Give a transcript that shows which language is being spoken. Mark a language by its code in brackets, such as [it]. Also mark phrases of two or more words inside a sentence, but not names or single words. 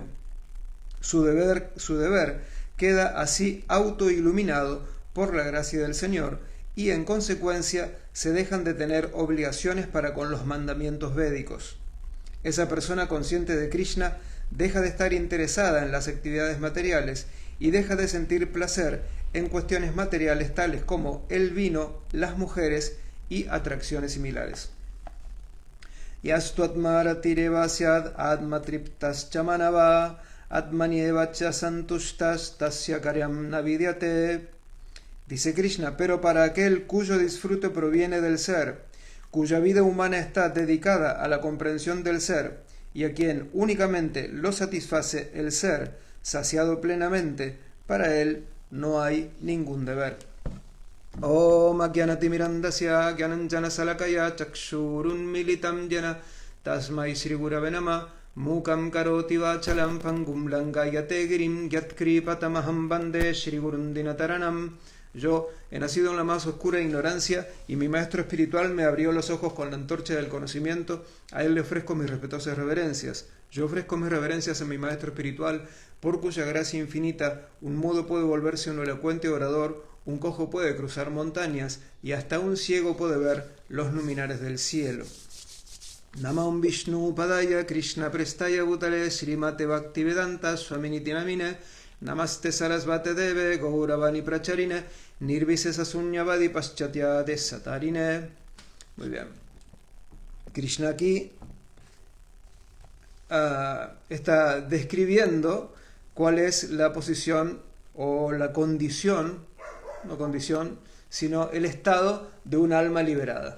[es] Su deber queda así autoiluminado por la gracia del Señor, y en consecuencia se dejan de tener obligaciones para con los mandamientos védicos. Esa persona consciente de Krishna deja de estar interesada en las actividades materiales y deja de sentir placer en cuestiones materiales tales como el vino, las mujeres y atracciones similares. [sa] Yastu atmaratire vasyad atmatriptas chamanava atmanieva chasantushtas tasya karyam navidyate. [es] Dice Krishna: pero para aquel cuyo disfrute proviene del ser, cuya vida humana está dedicada a la comprensión del ser, y a quien únicamente lo satisface el ser, saciado plenamente, para él no hay ningún deber. [sa] Om Ajnanatimirandasya Jnananjana Salakaya Chakshurunmilitam Jena Tasmai Shri Gurave Namah Mukam Karoti Vachalam Pangum Langayate Girim Yatkripatamaham Bande Shri Gurundinataranam. [es] Yo he nacido en la más oscura ignorancia, y mi maestro espiritual me abrió los ojos con la antorcha del conocimiento. A él le ofrezco mis respetuosas reverencias. Yo ofrezco mis reverencias a mi maestro espiritual, por cuya gracia infinita un mudo puede volverse un elocuente orador, un cojo puede cruzar montañas, y hasta un ciego puede ver los luminares del cielo. [sa] Namam Vishnu Padaya Krishna Prestaya Bhutale Srimate Bhaktivedanta Swaminiti Namine Namaste Sarasvate Deve Gauravani Pracharine Nirvisesa Sunyavadi Paschatya Desatarine. [es] Muy bien. Krishna aquí está describiendo cuál es la posición o la condición, no condición, sino el estado de un alma liberada.